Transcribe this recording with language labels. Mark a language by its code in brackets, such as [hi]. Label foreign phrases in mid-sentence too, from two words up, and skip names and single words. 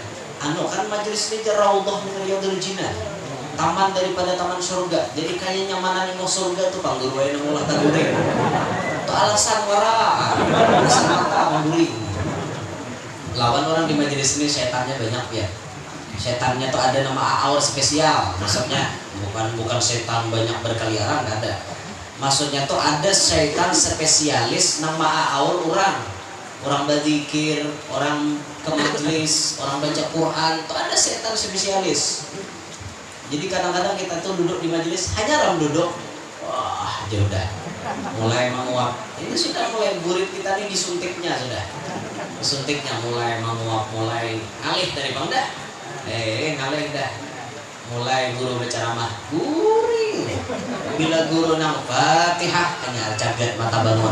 [bjn] Anu kan majelis ini [ar] روضة من رياض الجنة. [bjn] Taman daripada taman surga. Jadi kayaknya nyamanan mau surga tuh bang guru aja mulai guring. Itu alasan wara. Alasan mata guring. Lawan orang di majelis ini setannya banyak ya. Setannya tuh ada nama aur spesial. Maksudnya bukan setan banyak berkeliaran, nggak ada. Maksudnya tuh ada setan spesialis nama aur orang berzikir, orang ke majelis, orang baca Quran, tuh ada setan spesialis. Jadi kadang-kadang kita tuh duduk di majelis hanya orang duduk, wah aja udah mulai menguap. Ini sudah mulai burit kita nih disuntiknya sudah. Suntiknya mulai menguap, mulai ngalih dari bang dah, ngalih dah, mulai guru berceramah, guring. Bila guru nang Fatihah hanya cagat mata bangun.